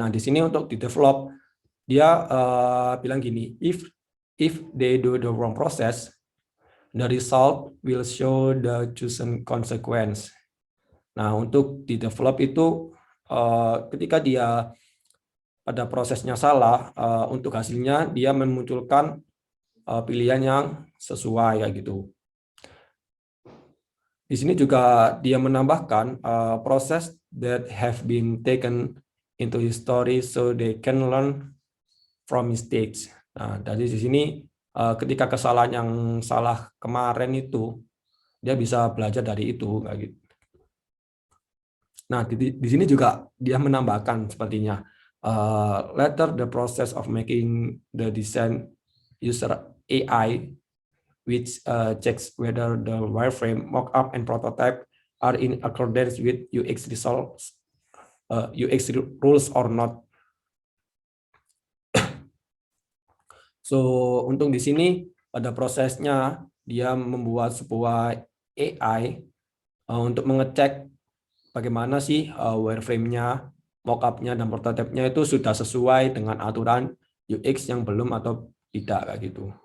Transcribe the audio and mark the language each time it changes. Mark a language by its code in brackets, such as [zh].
[id] Nah, di sini untuk di develop dia bilang gini, [en] if they do the wrong process, the result will show the chosen consequence. [id] Nah, untuk di develop itu ketika dia pada prosesnya salah, untuk hasilnya dia memunculkan pilihan yang sesuai ya gitu. Di sini juga dia menambahkan proses [en] that have been taken into history so they can learn from mistakes. [id] Nah, dari di sini ketika kesalahan yang salah kemarin itu dia bisa belajar dari itu kayak gitu. Nah, di sini juga dia menambahkan sepertinya [en] later the process of making the design user AI which checks whether the wireframe, mockup, and prototype are in accordance with UX results, UX rules or not. [id] So untuk di sini pada prosesnya dia membuat sebuah AI untuk mengecek bagaimana sih wireframe-nya, mockup-nya, dan prototype-nya itu sudah sesuai dengan aturan UX yang belum atau tidak kayak gitu.